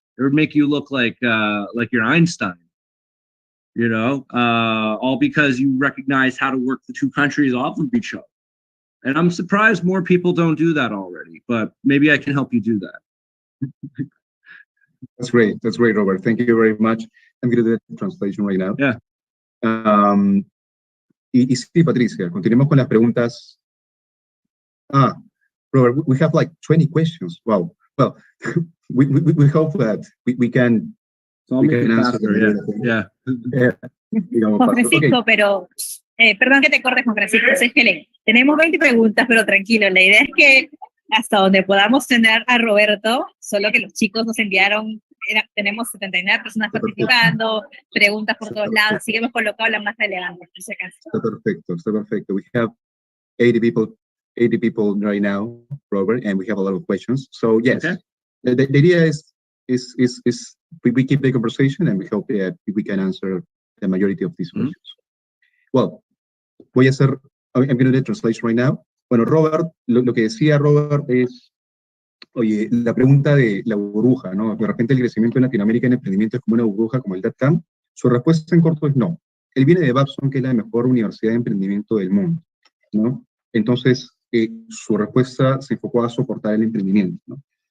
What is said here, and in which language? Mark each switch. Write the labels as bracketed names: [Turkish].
[English] It would make you look like you're Einstein. All because you recognize how to work the two countries off of each other. And I'm surprised more people don't do that already, but maybe I can help you do that. That's great, Robert. Thank you very much. I'm going to do the translation right now. Yeah. [Spanish] Y sí, Patricia, continuemos con las preguntas. [English] Robert, we have like 20 questions. Wow. Well, we hope that we can, So I'll make it faster, yeah. [Spanish] Juan Francisco, pero, perdón que te cortes, Juan Francisco, es que tenemos 20 preguntas, pero tranquilo, la idea es que hasta donde podamos tener a Roberto, solo que los chicos nos enviaron, tenemos 79 personas participando, preguntas por todos lados, así que hemos colocado las más relevantes, por si acaso. Está perfecto. [English] We have 80 people right now, Robert, and we have a lot of questions. So yes, okay. The idea is we keep the conversation and we hope that we can answer the majority of these questions. Well, I'm going to do the translation right now. [Spanish] Bueno, Robert, lo que decía Robert es, oye, la pregunta de la burbuja, ¿no? De repente el crecimiento en Latinoamérica en emprendimiento es como una burbuja, como el .com. Su respuesta en corto es no. Él viene de Babson, que es la mejor universidad de emprendimiento del mundo, ¿no? Entonces, su respuesta se enfocó a soportar el emprendimiento, ¿no?